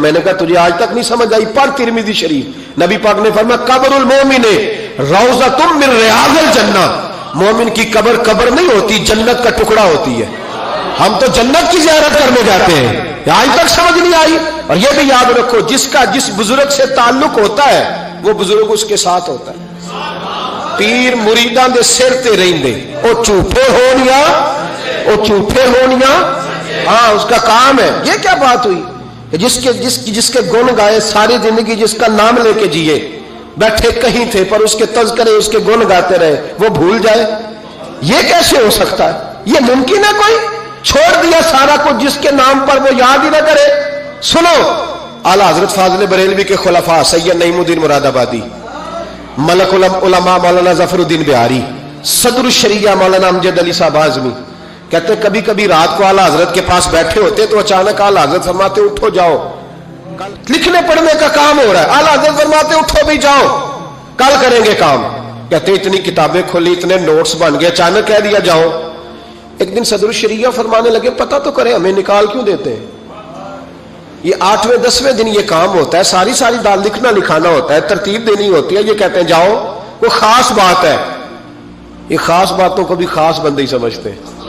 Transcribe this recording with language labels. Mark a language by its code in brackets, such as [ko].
[ur] میں نے کہا تجھے آج تک نہیں سمجھ آئی، پڑھ ترمذی شریف. نبی پاک نے فرمایا [ar] قبر المومن روضۃ من ریاض الجنہ. [ur] مومن کی قبر قبر نہیں ہوتی، جنت کا ٹکڑا ہوتی ہے. ہم تو جنت کی زیارت کرنے جاتے ہیں، آج تک سمجھ نہیں آئی. اور یہ بھی یاد رکھو جس کا جس بزرگ سے تعلق ہوتا ہے وہ بزرگ اس کے ساتھ ہوتا ہے. [pa] پیر مریداں دے سر تے رہندے، او جھوٹے ہونیاں، او جھوٹے ہونیاں، [ur] ہاں اس کا کام ہے. یہ کیا بات ہوئی؟ جس کے گن گائے ساری زندگی، جس کا نام لے کے جیے، بیٹھے کہیں تھے پر اس کے تذکرے اس کے گن گاتے رہے، وہ بھول جائے؟ یہ کیسے ہو سکتا ہے؟ یہ ممکن ہے؟ کوئی چھوڑ دیا سارا کچھ جس کے نام پر وہ یاد ہی نہ کرے. سنو اعلیٰ حضرت فاضل بریلوی کے خلفاء سید نعیم الدین مراد آبادی، ملک العلماء مولانا ظفر الدین بہاری، صدر الشریعہ مولانا امجد علی صاحب اعظمی کہتے کبھی کبھی رات کو اعلیٰ حضرت کے پاس بیٹھے ہوتے تو اچانک اعلیٰ حضرت فرماتے اٹھو جاؤ، لکھنے پڑھنے کا کام ہو رہا ہے. اعلیٰ حضرت فرماتے اٹھو بھی جاؤ، کل کریں گے کام. کہتے اتنی کتابیں کھولی، اتنے نوٹس بن گئے، اچانک کہہ دیا جاؤ. ایک دن صدر الشریعہ فرمانے لگے پتہ تو کریں ہمیں نکال کیوں دیتے ہیں؟ یہ 8ویں 10ویں دن یہ کام ہوتا ہے، ساری دال لکھنا لکھانا ہوتا ہے، ترتیب دینی ہوتی ہے. یہ کہتے ہیں جاؤ، وہ خاص بات ہے. یہ خاص باتوں کو بھی خاص بندے ہی سمجھتے ہیں.